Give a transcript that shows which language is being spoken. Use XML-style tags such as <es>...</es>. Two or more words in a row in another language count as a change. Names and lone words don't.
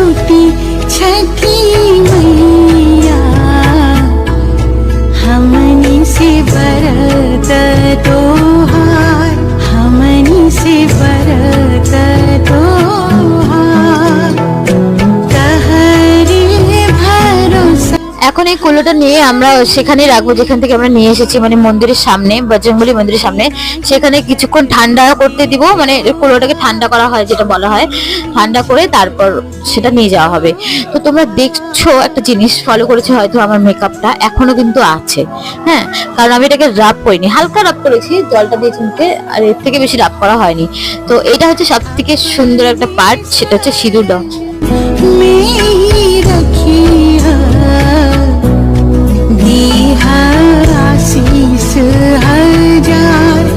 <bho>करती छठी मैया हमनी से बरत तोहार, हमनी से बरत तोहार, कहरी भरोसा।</bho> <bn>এখন এই কুলোটা নিয়ে আমরা সেখানে রাখবো যেখান থেকে আমরা নিয়ে এসেছি, মানে মন্দিরের সামনে, বজরংবলী মন্দিরের সামনে। সেখানে কিছুক্ষণ ঠান্ডা করতে দিব, মানে কুলোটাকে ঠান্ডা করা হয় যেটা বলা হয়, ঠান্ডা করে তারপর সেটা নিয়ে যাওয়া হবে। তো তোমরা দেখছো একটা জিনিস ফলো করেছো হয়তো, আমার মেকআপটা এখনো কিন্তু আছে, হ্যাঁ, কারণ আমি এটাকে রাব করিনি, হালকা রাব করেছি জলটা দিয়ে চিনতে, আর এর থেকে বেশি রাব করা হয়নি। তো এটা হচ্ছে সব থেকে সুন্দর একটা পার্ট, সেটা হচ্ছে সিঁদুর দাও।</bn> <bho>मेरी रखिया दीहा आशीष हजार।</bho>